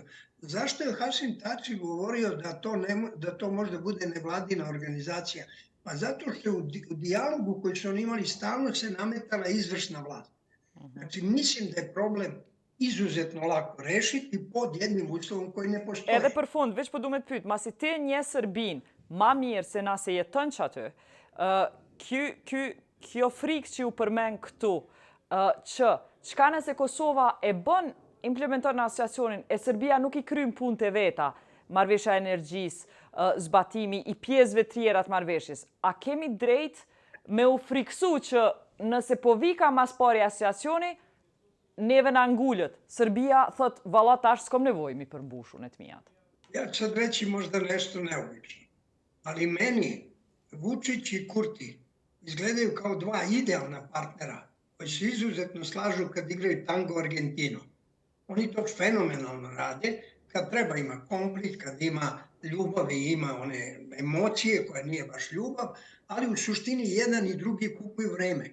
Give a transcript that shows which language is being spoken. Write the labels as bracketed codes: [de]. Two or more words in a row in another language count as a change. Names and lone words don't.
[sr] Zašto je Hašim Tači govorio da to možda bude nevladina organizacija? Pa zato što u dijalogu koji su oni imali stalno se nametala izvršna vlast. Znači, mislim da je problem izuzetno lako rešiti pod jednim uslovom koji ne postoji. [sq] Edhe për fund, veç po du me të pyet, masi ti nje Serbin, ma mirë se na se jeton që aty, kjo frikë që ju përmen këtu, që qka nëse Kosova e bën implementar në asociacionin, e Serbia nuk i krym punë të veta, marrveshja e energjisë, zbatimi i pjesëve tjera të marrveshjes, a kemi drejt me u friksu që nëse po vika mas pari asociacioni, neve na ngullët. Serbia thot, valla tash s'kom nevoj mi përmbushu në të mijat. [sr] Ja ću sad reći možda nešto neobično, ali meni Vučić i Kurti izgledaju kao dva idealna partnera koji se izuzetno slažu kad igraju [es] tango Argentino. [sr] Oni to fenomenalno rade, kad treba ima konflikt, kad ima ljubav i ima one emocije koja nije baš ljubav, ali u suštini jedan i drugi kupuju vreme.